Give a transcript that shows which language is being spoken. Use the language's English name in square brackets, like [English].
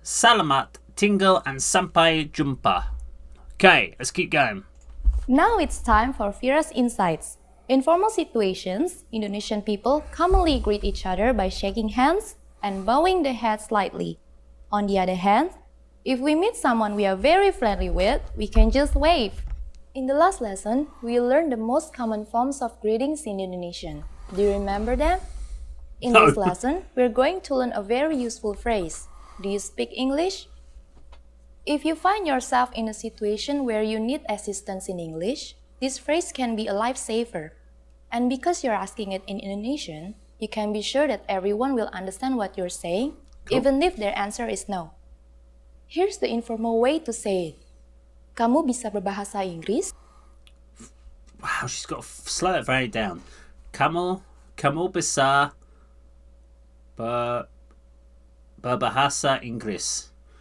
[Indonesian] Selamat tinggal and sampai jumpa. [English] Okay, let's keep going. Now it's time for Vira's insights. In formal situations, Indonesian people commonly greet each other by shaking hands and bowing the head slightly. On the other hand, if we meet someone we are very friendly with, we can just wave. In the last lesson, we learned the most common forms of greetings in Indonesian. Do you remember them? In No. this lesson, we're going to learn a very useful phrase. Do you speak English? If you find yourself in a situation where you need assistance in English, this phrase can be a lifesaver. And because you're asking it in Indonesian, you can be sure that everyone will understand what you're saying, even if their answer is no. Here's the informal way to say it. [Indonesian] Kamu bisa berbahasa Inggris? [English] Wow, she's got to slow it very down. [Indonesian] Kamu bisa berbahasa Inggris.